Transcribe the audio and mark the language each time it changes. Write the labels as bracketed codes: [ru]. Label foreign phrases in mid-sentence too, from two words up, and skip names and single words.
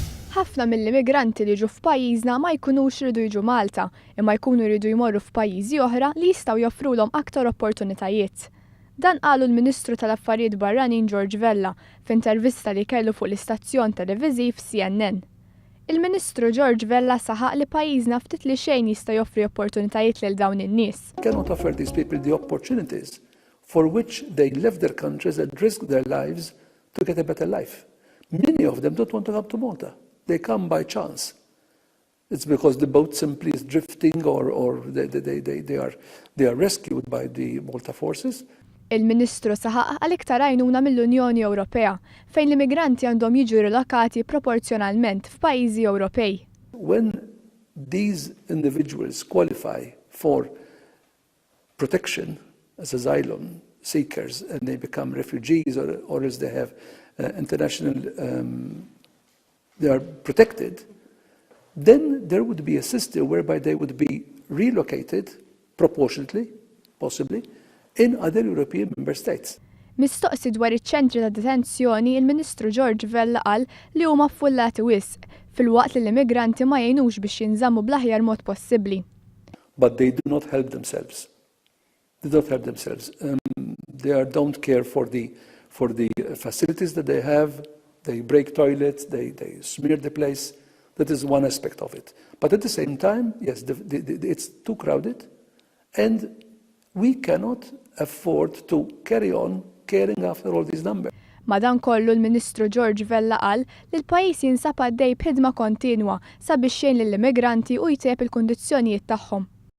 [mt] Ħafna mill-immigranti li ġu f'pajjiżna ma jkunux ridu jiġu Malta, imma jkunu jridu jmorru f'pajjiżi oħra li jistgħu joffrulhom aktar opportunitajiet. Dan qalu l-Ministru tal-Affarijiet Barranin George Vella f'intervista li kellu fuq l-istazzjon televiżiv CNN. Il-Ministru George Vella saħaq li pajjiżna ftit li xejn jista' joffri opportunitajiet lil dawn in-nies. [en] Cannot offer these people the opportunities for which they left their countries and risked their lives to get a better life. Many of them don't want to come to Malta. They come by chance. It's because the boat simply is drifting or they are rescued by the Malta forces. [mt] Il-Ministru saħaq għal iktar għajnuna mill-Unjoni Ewropea fejn l-immigranti għandhom jiġu rilokati proporzjonalment f'pajjiżi Ewropej. [en] When these individuals qualify for protection as asylum seekers and they become refugees or as they have international they are protected, then there would be a system whereby they would be relocated proportionately, possibly, in other European member states. [mt] Mistoqsi dwar iċ-ċentri ta' detenzjoni, il-Ministru George Vella qal li huma ffullati wisq filwaqt li l-immigranti ma jgħinux biex jinżammu bl-aħjar mod possibbli. [en] But they do not help themselves. They don't help themselves. They don't care for the facilities that they have. They break toilets, they smear the place. That is one aspect of it. But at the same time, yes, it's too crowded, and we cannot afford to carry on caring after all these numbers. [mt] Madankollu l-Ministru George Vella qal li l-pajjiż jinsab għaddej b'ħidma kontinwa sabiex jgħin lill-immigranti u jtejjeb il-kundizzjonijiet tagħhom.